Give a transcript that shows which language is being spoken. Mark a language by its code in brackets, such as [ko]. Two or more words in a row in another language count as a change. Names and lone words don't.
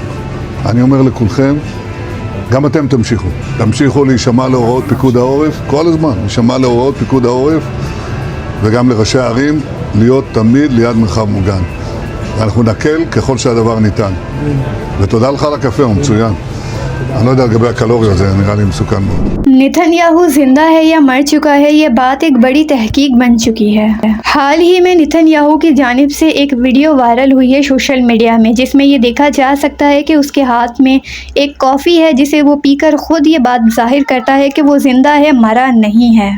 [he] אני אומר לכולכם, גם אתם תמשיכו. תמשיכו להישמע להוראות פיקוד העורף, כל הזמן, להישמע להוראות פיקוד העורף, וגם לראשי הערים, להיות תמיד ליד מרחב מוגן. ואנחנו נקל ככל שהדבר ניתן. ותודה לך על הקפה, הוא מצוין. אני לא יודע לגבי הקלוריות, זה נראה לי מסוכן מאוד. [hi] नेतन्याहू जिंदा है या मर चुका है, ये बात एक बड़ी तहकीक बन चुकी है। हाल ही में नेतन्याहू की जानिब से एक [en] video viral [hi] हुई है [en] social media [hi] में, जिसमें ये देखा जा सकता है कि उसके हाथ में एक कॉफ़ी है, जिसे वो पीकर खुद ये बात जाहिर करता है कि वो जिंदा है, मरा नहीं है।